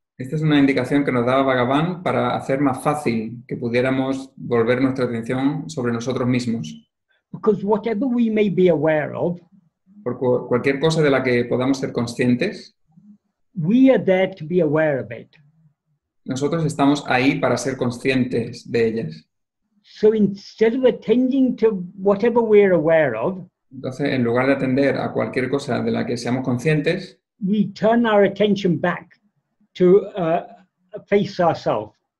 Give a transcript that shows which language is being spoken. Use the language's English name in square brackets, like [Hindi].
[Spanish] Esta es una indicación que nos daba Bhagavan para hacer más fácil que pudiéramos volver nuestra atención sobre nosotros mismos. [English] Because whatever we may be aware of, [Spanish] por cualquier cosa de la que podamos ser conscientes, [English] we are there to be aware of it. [Spanish] Nosotros estamos ahí para ser conscientes de ellas. [English] So instead of attending to whatever we're aware of, [Spanish] entonces, en lugar de atender a cualquier cosa de la que seamos conscientes, [English] we turn our attention back to face ourselves.